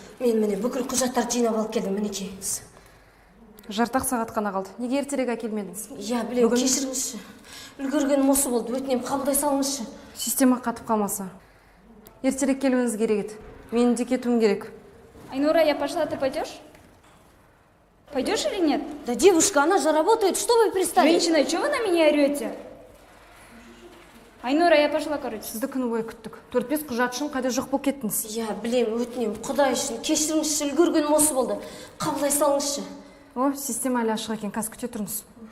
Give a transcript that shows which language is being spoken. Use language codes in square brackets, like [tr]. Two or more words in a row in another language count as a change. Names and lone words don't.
[kk] Мен міне бүкіл құжаттарды жинап алып келдім, мінекейіңіз. Жартақ сағат қана қалды. Неге ертерек әкелмедіңіз? Я білем, кешіріңізші. Үлгергенім осы болды, өтінем қабылдай салыңызшы. Система қатып қалмаса. Ертерек келуіңіз керек еді. Менің де кетуім керек. Айнура, [ru] я пошла, ты пойдешь? Пойдешь или нет? Да девушка, она же работает, что вы пристали? Женщина, чего вы на меня орете? Айнура, я пошла, короче. [kk] Сізді күні бойы күттік. 4-5 құжат үшін қайда жоқ болып кеттіңіз? Я білем, өтінем, құдай үшін, кешіріңізші, үлгергенім осы болды. Қабылдай салыңызшы. О, система әлі ашық екен, қазір күте тұрыңыз.